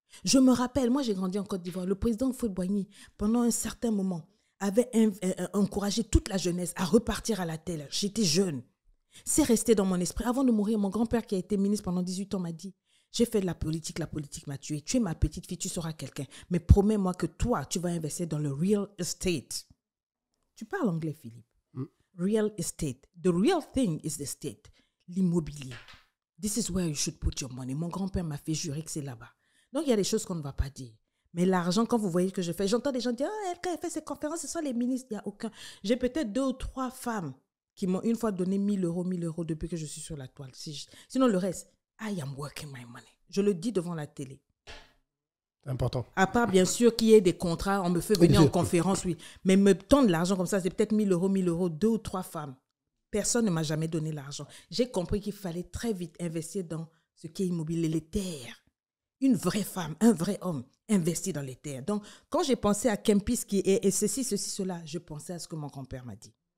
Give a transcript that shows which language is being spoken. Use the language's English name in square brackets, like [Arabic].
[French] Je me rappelle, moi j'ai grandi en Côte d'Ivoire, le président Houphouët-Boigny, pendant un certain moment, avait encouragé toute la jeunesse à repartir à la terre. J'étais jeune. C'est resté dans mon esprit. Avant de mourir, mon grand-père qui a été ministre pendant 18 ans m'a dit, j'ai fait de la politique m'a tué. Tu es ma petite fille, tu seras quelqu'un. Mais promets-moi que toi, tu vas investir dans le real estate. Tu parles anglais, Philippe. [English] Real estate. The real thing is the state. L'immobilier. This is where you should put your money. [French] Mon grand-père m'a fait jurer que c'est là-bas. Donc, il y a des choses qu'on ne va pas dire. Mais l'argent, quand vous voyez que je fais, j'entends des gens dire, quand elle fait ses conférences, ce sont les ministres. Il n'y a aucun. J'ai peut-être 2 ou 3 femmes qui m'ont une fois donné 1 000 € depuis que je suis sur la toile. [English] Sinon, le reste, I am working my money. [French] Je le dis devant la télé. Important. À part, bien sûr, qu'il y ait des contrats, on me fait venir en conférence, oui. Mais me tendre l'argent comme ça, c'est peut-être 1 000 €, 1 000 €, 2 ou 3 femmes. Personne ne m'a jamais donné l'argent. J'ai compris qu'il fallait très vite investir dans ce qui est immobilier, les terres. Une vraie femme, un vrai homme investit dans les terres. Donc, quand j'ai pensé à Kempis et ceci, cela, je pensais à ce que mon grand-père m'a dit.